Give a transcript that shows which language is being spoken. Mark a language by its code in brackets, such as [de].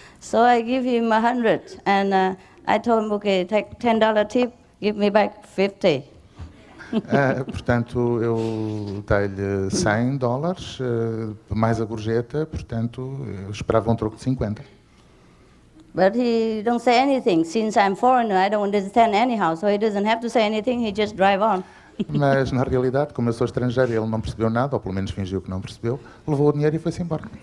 [en] So I give him 100, and I told him, okay, take $10 tip, give me back 50. [pt] Portanto, eu dei-lhe $100, mais a gorjeta, portanto, eu esperava um troco de 50. [en] But he don't say anything. Since I'm foreigner, I don't understand anyhow, so he doesn't have to say anything, he just drive on. [pt] Mas, na realidade, como eu sou estrangeiro e ele não percebeu nada, ou pelo menos fingiu que não percebeu, levou o dinheiro e foi-se embora.